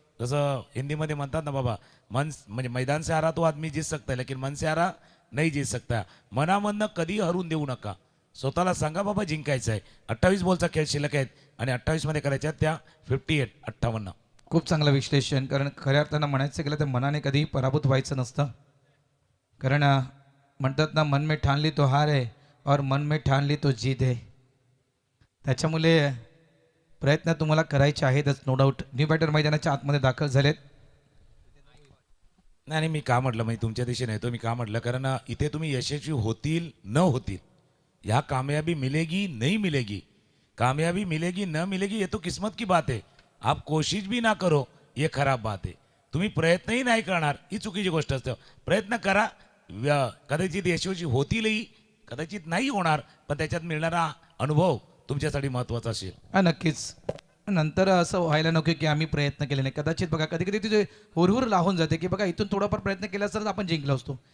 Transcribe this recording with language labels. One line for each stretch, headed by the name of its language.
Marathi: जसं हिंदीमध्ये म्हणतात ना बाबा, मन म्हणजे
Hindi: मैदान से हारा तो आदमी जीत सकता है लेकिन मन से हारा नाही जीत सकता.
Marathi: मनामधनं कधी हरून देऊ नका. स्वतःला सांगा बाबा जिंकायचं आहे. 28 बॉलचा खेळ शिल्लक आहेत आणि 28 मध्ये करायच्या त्या 58. खूप चांगलं विश्लेषण. कारण खऱ्या अर्थानं म्हणायचं गेलं तर मनाने कधी पराभूत व्हायचं नसतं. कारण म्हणतात ना,
Hindi: मन में ठान ली तो हार है और मन में ठान ली तो जीत है.
Marathi: त्याच्यामुळे प्रयत्न तुम्हाला करायचे आहेतच, नो डाऊट. न्यू बॅटर मैदानाच्या आतमध्ये दाखल झालेत. नाही मी का म्हटलं म्हणजे तुमच्या दिशेने येतो. मी का म्हटलं कारण इथे तुम्ही यशस्वी होतील न होतील,
Hindi: यहाँ कामयाबी मिलेगी नहीं मिलेगी, कामयाबी मिलेगी न मिलेगी ये तो किस्मत की बात है. आप कोशिश भी ना करो ये खराब बात है.
Marathi: तुम्ही प्रयत्नही नाही करणार ही चुकीची गोष्ट असते. प्रयत्न करा, कदाचित यशस्वी होतीलही, कदाचित नाही होणार, पण त्याच्यात मिळणारा अनुभव तुमच्यासाठी महत्त्वाचा असेल. नक्कीच. नंतर असं व्हायला नको की आम्ही प्रयत्न केले नाही. कदाचित बघा कधी कधी तिथे हुरहुर लावून जाते की बघा इथून थोडाफार प्रयत्न केला तर आपण जिंकलो असतो.